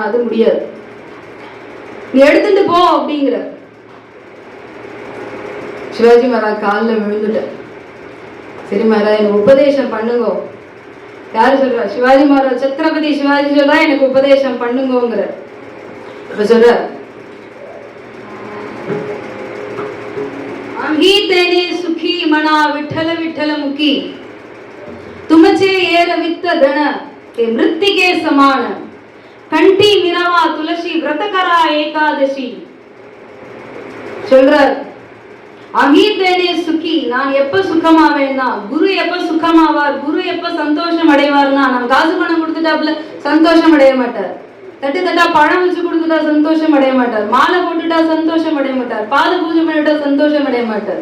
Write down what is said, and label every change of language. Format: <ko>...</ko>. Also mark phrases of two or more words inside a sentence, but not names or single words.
<ta>அது முடியாது, நீ எடுத்துட்டு போ அப்படிங்கிற. சிவாஜி மகாராஜ் காலில் விழுந்துட்ட. சரி மகாராஜ் எனக்கு உபதேசம் பண்ணுங்க. யாரு சொல்றா? சிவாஜி மகாராஜ், சத்ரபதி சிவாஜி சொல்றா எனக்கு உபதேசம் பண்ணுங்கிற. இப்ப சொல்ற</ta> <mr>आम्ही तेने सुखी मना विठ्ठल विठ्ठल मुखी तुमचे येर वित्त धन ते मृत्तिके समान कंठी मिरवा तुलसी व्रत करा एकादशी சொல்றார். अंगीतेने सुखी,</mr> <ta>நான் எப்ப சுகமாவேன்னா குரு எப்ப சுகமாவார், குரு எப்ப சந்தோஷம் அடைவார்னா நான் காசு பணம் கொடுத்துட்டாப்புல சந்தோஷம் அடைய மாட்டார், தட்டு தட்டா பழம் வச்சு கொடுத்துட்டா சந்தோஷம் அடைய மாட்டார், மாலை போட்டுட்டா சந்தோஷம் அடைய மாட்டார், பாத பூஜை பண்ணிட்டா சந்தோஷம் அடைய மாட்டார்.</ta>